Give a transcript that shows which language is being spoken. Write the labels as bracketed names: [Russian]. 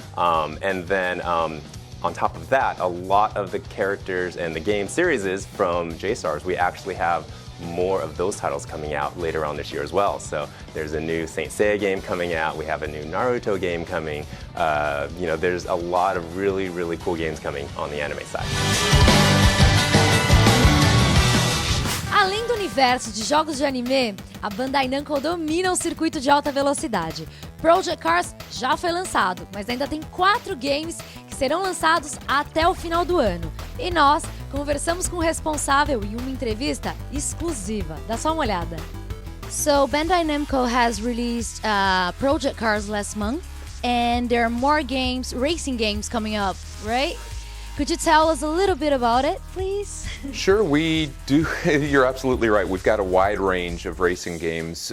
[English] And then on top of that, a lot of the characters and the game series from J-Stars, we actually have more of those titles coming out later on this year as well. So there's a new Saint Seiya game coming out, we have a new Naruto game coming. There's a lot of really, really cool games coming on the anime side. [Portuguese] Além do universo de jogos de anime, a Bandai Namco domina o circuito de alta velocidade. Project Cars já foi lançado, mas ainda tem 4 games que serão lançados até o final do ano. E nós conversamos com o responsável em uma entrevista exclusiva. Dá só uma olhada. [English] So Bandai Namco has released Project Cars last month, and there are more games, racing games coming up, right? Could you tell us a little bit about it, please? Sure, we do. You're absolutely right. We've got a wide range of racing games.